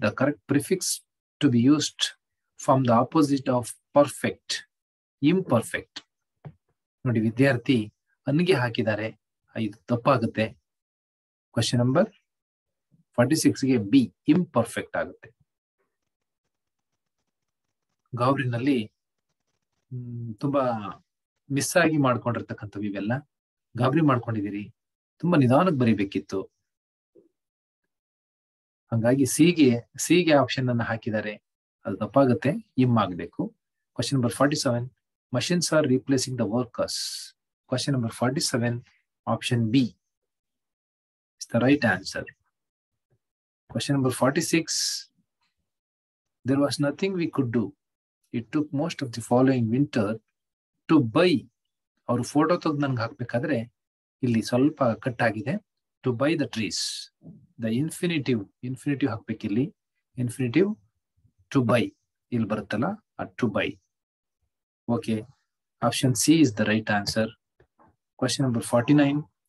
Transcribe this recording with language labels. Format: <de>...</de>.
<en>The correct prefix to be used from the opposite of perfect, imperfect.</en> <kn>ನೋಡಿ ವಿದ್ಯಾರ್ಥಿ ಅನ್ಗೆ ಹಾಕಿದ್ದಾರೆ, ಇದು ತಪ್ಪಾಗುತ್ತೆ. ಕ್ವಶನ್ ನಂಬರ್ 46ಗೆ ಬಿ, ಇಂಪರ್ಫೆಕ್ಟ್ ಆಗುತ್ತೆ. ಗಾಬ್ರಿನಲ್ಲಿ ತುಂಬಾ ಮಿಸ್ ಆಗಿ ಮಾಡ್ಕೊಂಡಿರ್ತಕ್ಕಂಥವು ಇವೆಲ್ಲ. ಗಾಬರಿ ಮಾಡ್ಕೊಂಡಿದ್ದೀರಿ, ತುಂಬಾ ನಿಧಾನಕ್ಕೆ ಬರಿಬೇಕಿತ್ತು. ಹಂಗಾಗಿ ಸಿಗೆ ಆಪ್ಷನ್ ಅನ್ನು ಹಾಕಿದ್ದಾರೆ, ಅದು ತಪ್ಪಾಗುತ್ತೆ, ಇಮ್ ಆಗಬೇಕು. Question number 47.</kn> <en>Machines are replacing the workers. Question number 47, option B is the right answer. Question number 46. There was nothing we could do. It took most of the following winter to buy.</en> <kn>ಅವರು photo ತೆಗೆದು ನನ್ಗೆ ಹಾಕ್ಬೇಕಾದ್ರೆ ಇಲ್ಲಿ ಸ್ವಲ್ಪ cut ಆಗಿದೆ.</kn> <en>To buy the trees. The infinitive ಹಾಕ್ಬೇಕಿಲ್ಲಿ.</en> <kn>Infinitive to by ಇಲ್ಲಿ ಬರುತ್ತಲ್ಲ, to by.</kn> <en>Okay, option C is the right answer. Question number 49.</en>